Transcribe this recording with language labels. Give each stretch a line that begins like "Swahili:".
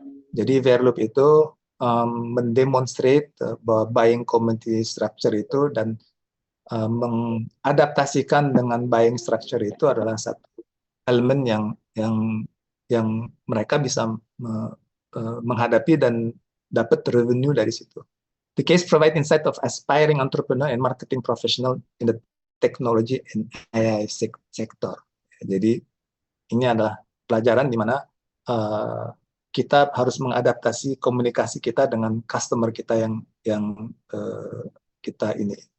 Indonesian: Jadi Verloop itu mendemonstrate bahwa
English: buying community structure
Indonesian: itu dan mengadaptasikan dengan
English: buying structure
Indonesian: itu adalah satu elemen yang mereka bisa menghadapi dan dapat revenue dari situ.
English: The case provide insight of aspiring entrepreneur and marketing professional in the technology and AI sector.
Indonesian: Jadi ini adalah pelajaran di mana kita harus mengadaptasi komunikasi kita dengan customer kita yang kita ini.